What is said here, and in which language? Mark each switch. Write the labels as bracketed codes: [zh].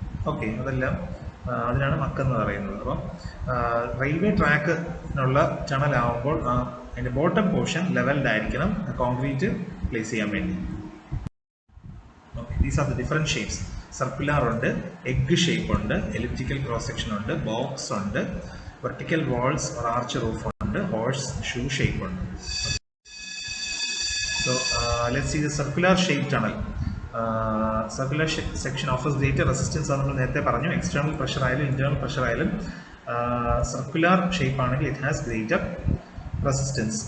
[ml] Okay, അതെല്ലാം അതിനാണ് മക്കെന്ന് പറയുന്നത്. അപ്പം റെയിൽവേ ട്രാക്കിനുള്ള ടണലാവുമ്പോൾ അതിൻ്റെ ബോട്ടം പോർഷൻ ലെവൽഡ് ആയിരിക്കണം കോൺക്രീറ്റ് പ്ലേസ് ചെയ്യാൻ വേണ്ടി. Okay, [en] These are the different shapes. [ml] Circular ഉണ്ട്, എഗ് ഷേപ്പ് ഉണ്ട്, എലിപ്റ്റിക്കൽ ക്രോസ് സെക്ഷൻ ഉണ്ട്, ബോക്സ് ഉണ്ട്, vertical walls or arch roof ഉണ്ട്, ഹോഴ്സ് ഷൂ ഷേപ്പ് ഉണ്ട്. [en] So let's see the circular shape tunnel. Circular section offers greater resistance. [ml] അത് നമ്മൾ നേരത്തെ പറഞ്ഞു. എക്സ്റ്റേണൽ പ്രഷർ ആയാലും ഇന്റേണൽ പ്രഷർ ആയാലും സർക്കുലർ ഷേപ്പ് ആണെങ്കിൽ [en] It has greater resistance.